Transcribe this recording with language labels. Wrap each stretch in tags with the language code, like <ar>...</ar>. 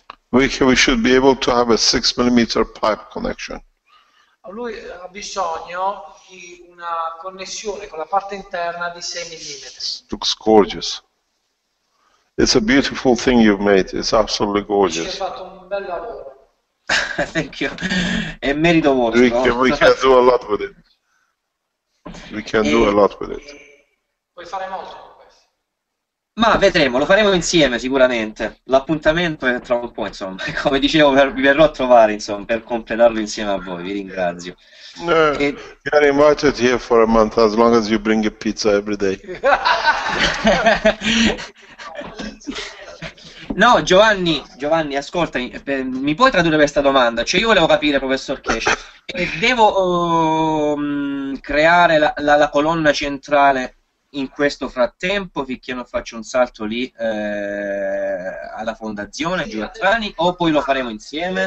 <en>We should be able to have a 6 mm pipe connection.</en> <it>Lui ha bisogno di una connessione con la parte interna di 6 mm.</it> <en>Looks gorgeous. It's a beautiful thing you've made. It's absolutely</en> <it>Dici che</it> <en>gorgeous.</en> <it>hai fatto un bel lavoro.</it> <en>Thank you.</en> <it>È merito vostro.</it> <en>We can do a lot with it. We can do a lot with it.</en> <it>Puoi fare molto con questo. Ma vedremo, lo faremo insieme sicuramente. L'appuntamento è tra un po', insomma. Come dicevo, vi verrò a trovare, insomma, per completarlo insieme a voi. Vi ringrazio.</it> <en>You're invited here for a month as long as you bring a pizza every day.</en> <it>No, Giovanni, ascoltami, mi puoi tradurre questa domanda? Cioè io volevo capire, professor Keshe, devo creare la colonna centrale in questo frattempo finché non faccio un salto lì alla fondazione Giovanni, o poi lo faremo insieme?</it>